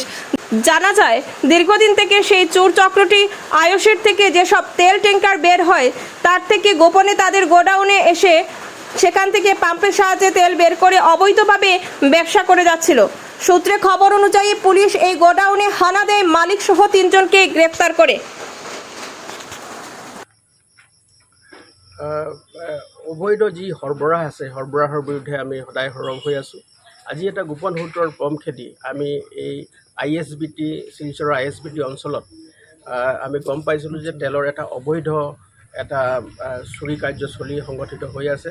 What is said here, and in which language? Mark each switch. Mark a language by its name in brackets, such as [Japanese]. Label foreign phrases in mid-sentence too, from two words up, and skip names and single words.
[Bangla] জানা যায়, দীর্ঘদিন থেকে সেই চোর চক্রটি আইওসির থেকে যেসব তেল ট্যাঙ্কার বের হয় তার থেকে গোপনে তাদের গোডাউনে এসে সেখান থেকে পাম্পের সাহায্যে তেল বের করে অবৈধভাবে ব্যবসা করে যাচ্ছিল। সূত্রে খবর অনুযায়ী পুলিশ এই গোডাউনে হানা দেয় মালিক সহ 3 জনকে গ্রেফতার করে। [Assamese] অবৈধ যি সৰবৰাহ আছে সৰবৰাহৰ বিৰুদ্ধে আমি সদায় সৰব হৈ আছোঁ। আজি এটা গোপন সূত্ৰৰ পম খেদি আমি এই ISBT শিলচৰৰ ISBT অঞ্চলত আমি গম পাইছিলোঁ যে তেলৰ এটা অবৈধ এটা চুৰি কাৰ্যচলী সংগঠিত হৈ আছে।